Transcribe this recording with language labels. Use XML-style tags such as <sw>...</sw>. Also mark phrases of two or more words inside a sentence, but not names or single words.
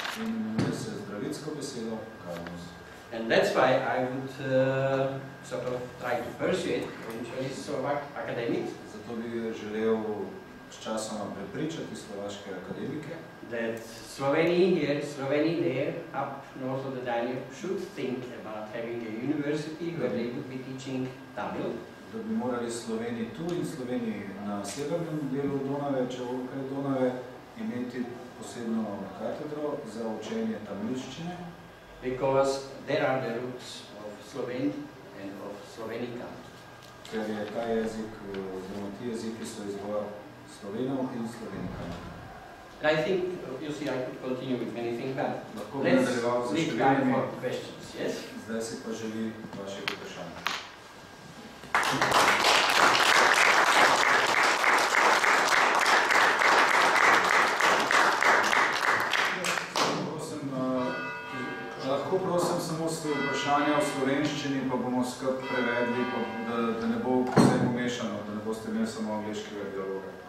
<en>And that's why I would sort of try to persuade eventually Slovak academics that Sloveni here, Sloveni there, up north of the Danube, should think about having a university where they would be teaching Tamil.</en> <sl>Da bi morali Sloveni tu in Sloveni na severnem delu Donave, čevolkaj Donave, imeti posebno katedro za učenje tamilščine.</sl> <en>Because there are the roots of Sloven and of Slovenica.</en> <sl>Ker je ta jezik, oziroma ti jeziki so izvor Slovenov in Slovenika.</sl> <en>I think, you see, I could continue with many things, but let's leave time for questions, yes?</en> <sl>Zdaj si pa želi vaše vprašanje. Lahko prosim samo vprašanja v slovenščini, pa bomo skup prevedli, da ne bo vse pomešano, da ne boste imeli samo angliškega dialoga.</sl>